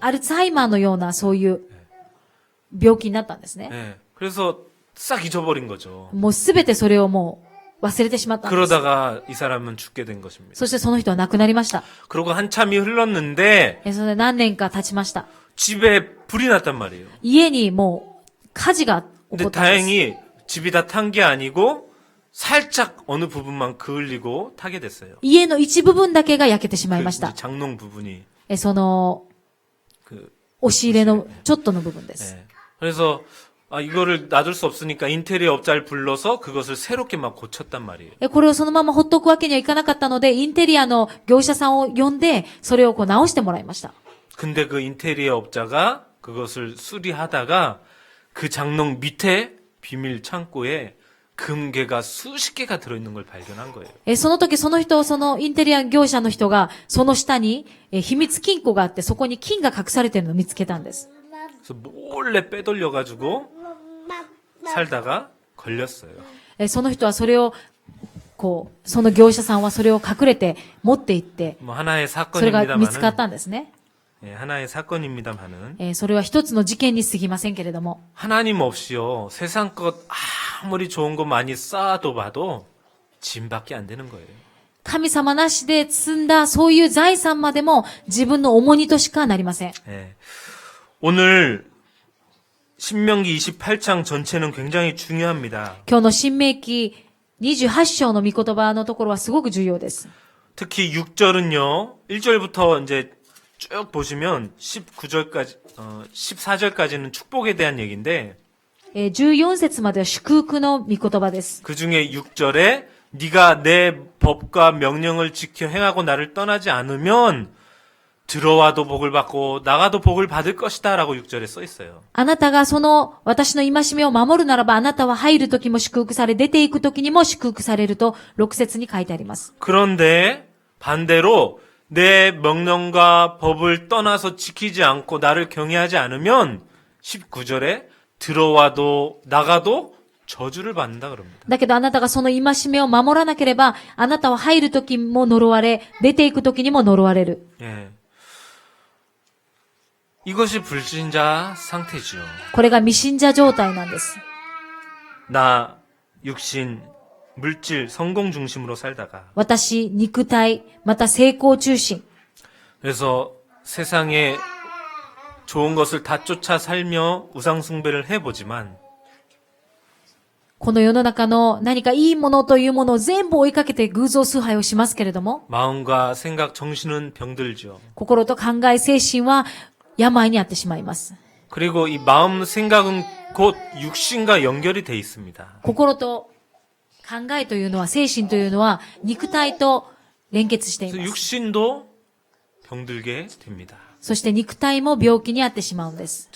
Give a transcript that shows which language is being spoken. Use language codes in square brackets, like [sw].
[ja] アルツハイマーのようなそういう病気になったんですね。 [ko] 네. 그래서 싹 잊어버린 거죠. [ja] もうすべてそれをもう忘れてしまったんです。 [ko] 그러다가 이 사람은 죽게 된 것입니다. [ja] そしてその人は亡くなりました。 [ko] 그러고 한참이 흘렀는데 [ja] それで何年か経ちました。 [ko] 집에 불이 났단 말이에요. [ja] 家にもう火事が起 [ko] 근데 [ja] こったんです。 [ko] 다행히 집이 다 탄 게 아니고 살짝 어느 부분만 그을리고 타게 됐어요. [ja] 家の一部分だけが焼けてしまいまし [ko] 그 [ja] た。 [ko] 이제 장롱 부분이 [ja] その、 [ko] 그 [ja] 押し入れのちょっとの部分です。 [ko] 네. 그래서 이거를 놔둘 수 없으니까 인테리어 업자를 불러서 그것을 새롭게 막 고쳤단 말이에요. [ja] これをそのままほっとくわけにはいかなかったので、インテリアの業者さんを呼んで、それをこう直してもらいました。 [ko] 근데 그 인테리어 업자가 그것을 수리하다가 그 장롱 밑에 비밀 창고에 금괴가 수십 개가 들어있는 걸 발견한 거예요. [ja] その時その人、そのインテリア業者の人が、その下に秘密金庫があって、そこに金が隠されているのを見つけたんです。 [ko] 그래서 몰래 빼돌려가지고 살다가 걸렸어요. [ja] その人はそれを、こう、その業者さんはそれを隠れて持って行って、 [ko] 뭐 하나의 [ja] それが見つかっ [ko] 사건입니다만은 [ja] たんですね。 [ko] 하나의 사건입니다만은 [ja] それは一つの事件に過ぎませんけれども、 [ko] 하나님 없이요 세상 것 아무리 좋은 거 많이 쌓아도 봐도 짐밖에 안 되는 거예요. [ja] 神様なしで積んだそういう財産までも自分の重荷としかなりません。 [ko] 예. 오늘 신명기 28장 전체는 굉장히 중요합니다. [ja] 今日の新明記28章の御言葉のところはすごく重要です。 [ko] 특히 6절은요 1절부터 이제 쭉 보시면 19절까지 14절까지는 축복에 대한 얘기인데 [ja] 14節までは祝福の御言葉です。 [ko] 그 중에 6절에 네가 내 법과 명령을 지켜 행하고 나를 떠나지 않으면 들어와도 복을 받고 나가도 복을 받을 것이다 라고 6절에 써 있어요. [ja] あなたがその私の戒めを守るならばあなたは入るときも祝福され、出ていくときにも祝福されると6節に書いてあります。 [ko] 그런데 반대로 내 명령과 법을 떠나서 지키지 않고 나를 경외하지 않으면 19절에 들어와도 나가도 저주를 받는다 그럽니다. [ja] だけどあなたがその戒めを守らなければ、あなたは入るときも呪われ、出ていくときにも呪われる。 [ko] 예. 이것이 불신자 상태지요. [ja] これが未信者状態なんです。 [ko] 나 육신 물질 성공 중심으로 살다가 [ja] 私、肉体、また成功中心。 [ko] 그래서 세상에 좋은 것을 다 쫓아 살며 우상 숭배를 해보지만 [ja] この世の中の何かいいものというものを全部追いかけて偶像崇拝をしますけれども、 [ko] 마음과 생각 정신은 병들죠. [ja] 心と考え、精神は病にあってしまいます。 [ko] 그리고 이 마음 생각은 곧 육신과 연결이 돼 있습니다. [ja] 心と考えというのは、精神というのは肉体と連結してい [ko] 그래서 [ja] ます。 [ko] 육신도 병들게 됩니다. [ja] そして肉体も病気にあってしまうんです。